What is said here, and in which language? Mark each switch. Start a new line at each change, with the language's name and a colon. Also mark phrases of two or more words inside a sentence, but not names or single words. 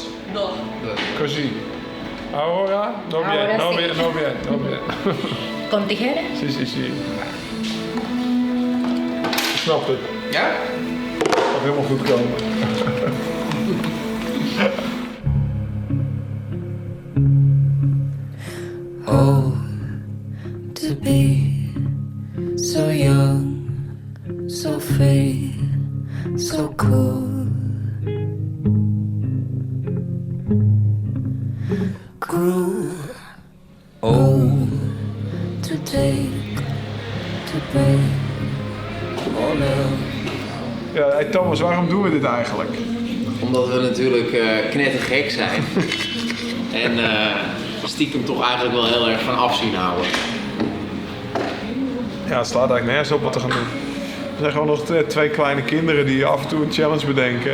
Italian: Così.
Spanish: Ahora, no bien, no bien, no bien, no bien. ¿Con tijera? Sí.
Dutch: Ik snap het. Ja? Het gaat helemaal goed komen.
English: Oh, to be so young, so free, so cool. Grew old to take, to break all of.
Dutch: Ja, hey Thomas, waarom doen we dit eigenlijk? Omdat we natuurlijk knettergek zijn. En stiekem toch eigenlijk wel heel erg van afzien houden. Ja, het slaat eigenlijk nergens op wat we gaan doen. Er zijn gewoon nog twee kleine kinderen die af en toe een challenge bedenken.